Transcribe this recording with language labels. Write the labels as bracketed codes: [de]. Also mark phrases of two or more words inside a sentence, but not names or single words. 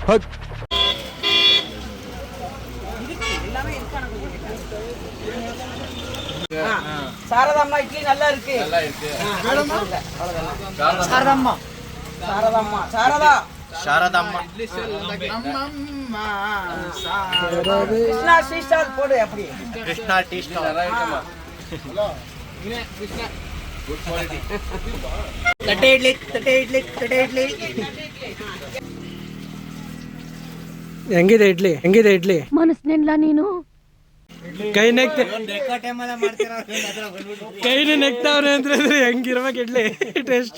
[ta] சாரதாம்மா இட்லி நல்லா இருக்கு. சாரதாம்மா சாரதா ಶಾರದಮ್ಮ கிருஷ்ணா [en] tea stall [ta] போடு அப்படி. [kn] ಕೃಷ್ಣ [en] tea stall [kn] ತಟ್ಟೆ ಇಡ್ಲಿ ತಟ್ಟೆ ಇಡ್ಲಿ ತಟ್ಟೆ ಇಡ್ಲಿ. ಹೆಂಗಿದೆ ಇಡ್ಲಿ? ಹೆಂಗಿದೆ ಇಡ್ಲಿ? ಮನಸ್ಸಿನಿಂದ ನೀನು ಕೈ ಕೈನೇ ನೆಕ್ತಾವ್ರೆ ಅಂದ್ರೆ ಹೆಂಗಿರ್ಬೇಕು ಇಡ್ಲಿ ಟೇಸ್ಟ್?